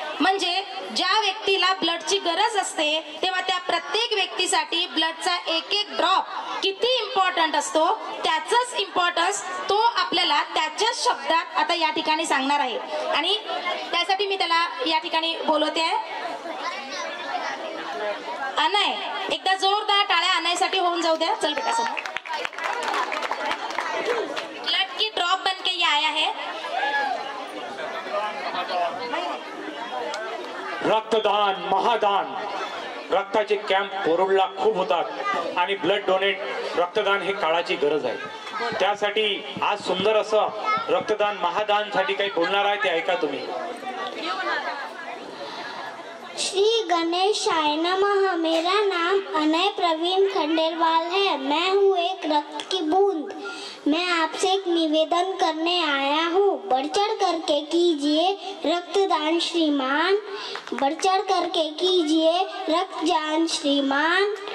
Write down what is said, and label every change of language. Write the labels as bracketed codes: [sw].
[mr] म्हणजे ज्या व्यक्तीला ब्लडची गरज असते तेव्हा त्या प्रत्येक व्यक्तीसाठी ब्लडचा एक एक ड्रॉप किती इम्पॉर्टंट असतो त्याचाच इम्पॉर्टन्स तो आपल्याला त्याच्याच शब्दात आता या ठिकाणी सांगणार आहे. आणि त्यासाठी मी त्याला या ठिकाणी बोलवते आहे. अनय, एकदा जोरदार टाळ्या अनयसाठी होऊन जाऊ द्या. चल बेटा समोर. [hi] ब्लड की ड्रॉप बन के ये आया है. [mr] रक्तदान, महादान, रक्ताचे कॅम्प पोरुडला खूप होतात आणि ब्लड डोनेट रक्तदान हे काळाची गरज आहे. त्यासाठी आज सुंदर असं रक्तदान महादान साठी काही बोलणार आहे ते ऐका तुम्ही. [sa] श्री गणेशाय नमः. [hi] मेरा नाम अनय प्रवीण खंडेलवाल है. मैं हूँ एक रक्त की बूंद. मैं आपसे एक निवेदन करने आया हूँ. बढ़ चढ़ करके कीजिए रक्तदान श्रीमान, बढ़ चढ़ करके कीजिए रक्तदान श्रीमान.